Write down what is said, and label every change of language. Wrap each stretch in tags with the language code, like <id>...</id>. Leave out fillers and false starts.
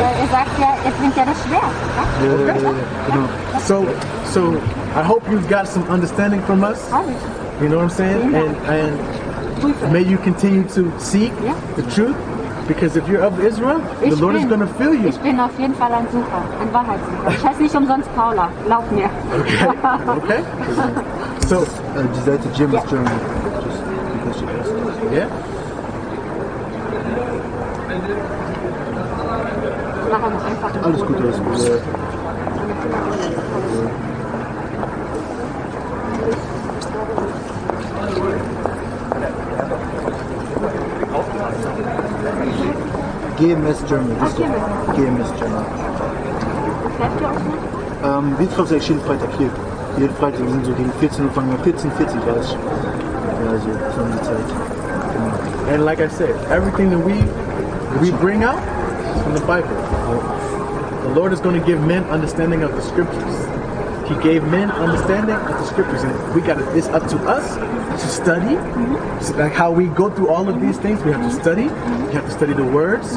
<de>Sagt ja, bringt ja das Schwert.</de> <en>So I hope you've got some understanding from us. You know what I'm saying? And may you continue to seek the truth, because if you're of Israel, the Lord is going to fill you.</en> <de>Ich bin auf jeden Fall ein Sucher, ein Wahrheitssucher. Ich heiße nicht umsonst Paula. Glaub mir.</de> <en>Okay. So desire to Jim is German. Just because she asked. Yeah.</en> <de>Alles gut, alles gut.</de> <en>GMS German. GMS German.</en> <de>Wir treffen sich jeden Freitag hier. Jeden Freitag, wir sind so gegen 14 Uhr, fangen wir 14:30. Also, so die Zeit.</de> <en>And like I said, everything that we bring out is from the Bible. The Lord is going to give men understanding of the scriptures. He gave men understanding of the scriptures, and it's up to us to study. So like how we go through all of these things, we have to study. You have to study the words.</en>